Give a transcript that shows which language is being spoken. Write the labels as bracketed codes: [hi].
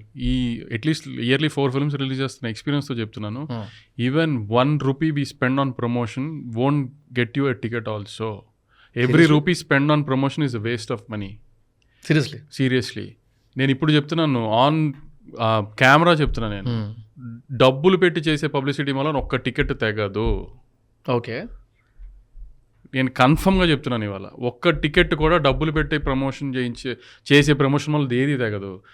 [te] ఈ at least yearly 4 films release చేస్తున్న ఎక్స్పీరియన్స్తో చెప్తున్నాను. [en] Even 1 rupee we spend on promotion won't get you a ticket also. Every rupee spent on promotion is a waste of money. Seriously. [te] నేను ఇప్పుడు చెప్తున్నాను, on camera చెప్తున్నాను నేను. డబ్బులు పెట్టి చేసే పబ్లిసిటీ వల్ల ఒక్క టికెట్ తెగదు. ఓకే, నేను కన్ఫర్మ్గా చెప్తున్నాను ఇవాళ. ఒక్క టికెట్ కూడా డబ్బులు పెట్టి ప్రమోషన్ చేసే ప్రమోషన్ వల్ల ఏది తెగదు.